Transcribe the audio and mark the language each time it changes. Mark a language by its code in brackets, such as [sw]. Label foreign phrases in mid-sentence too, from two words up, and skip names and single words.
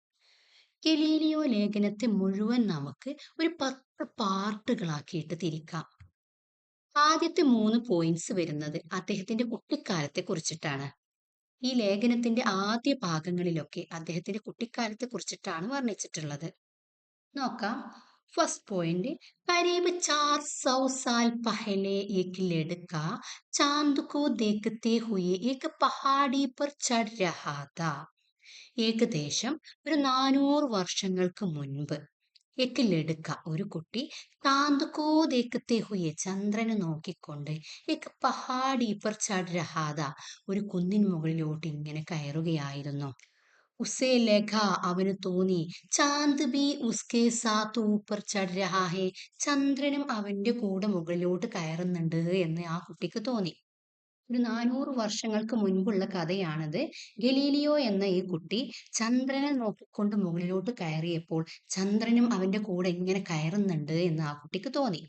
[ml] ഗലീലിയോ ലേഖനത്തെ മുഴുവൻ നമുക്ക് ഒരു 10 പാർട്ടുകളാക്കിയിട്ട് തിരിക്കാം. ആദ്യത്തെ 3 പോയിന്റ്സ് വരുന്നത് അദ്ദേഹത്തിന്റെ കുട്ടിക്കാലത്തെ കുറിച്ചിട്ടാണ്. ഈ ലേഖനത്തിന്റെ ആദ്യ ഭാഗങ്ങളിലൊക്കെ അദ്ദേഹത്തിന്റെ കുട്ടിക്കാലത്തെ കുറിച്ചിട്ടാണ് വർണ്ണിച്ചിട്ടുള്ളത്. നോക്കാം. [en] First point, [hi] करीब 400 साल पहले एक लड़का चांद को देखते हुए एक पहाड़ी पर चढ़ रहा था. [ml] ഏകദേശം ഒരു 400 വർഷങ്ങൾക്ക് മുൻപ് [hi] एक लड़का [ml] ഒരു കുട്ടി [hi] चाँद को देखते हुए [ml] ചന്ദ്രനെ നോക്കിക്കൊണ്ട് [hi] एक पहाड़ी पर चढ़ रहा था [ml] ഒരു കുന്നിൻ മുകളിലോട്ട് ഇങ്ങനെ കയറുകയായിരുന്നു. [hi] उसे लगा [ml] അവന് തോന്നി [hi] चाँद भी उसके साथ ऊपर चढ़ रहा है [ml] ചന്ദ്രനും അവന്റെ കൂടെ മുകളിലോട്ട് കയറുന്നുണ്ട് എന്ന് ആ കുട്ടിക്ക് തോന്നി. ഒരു 400 വർഷങ്ങൾക്ക് മുൻപുള്ള കഥയാണത്. ഗലീലിയോ എന്ന ഈ കുട്ടി ചന്ദ്രനെ നോക്കിക്കൊണ്ട് മുകളിലോട്ട് കയറിയപ്പോൾ ചന്ദ്രനും അവന്റെ കൂടെ ഇങ്ങനെ കയറുന്നുണ്ട് എന്ന് ആ കുട്ടിക്ക് തോന്നി.